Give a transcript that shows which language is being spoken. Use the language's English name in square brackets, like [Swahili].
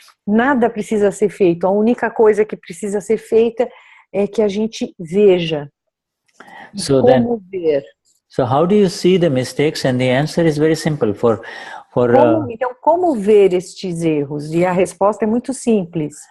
[Portuguese] Nada precisa ser feito. A única coisa que precisa ser feita é que a gente veja. Ver. [English] So how do you see the mistakes? And the answer is very simple. [Portuguese] Então, como ver estes erros? E a resposta é muito simples.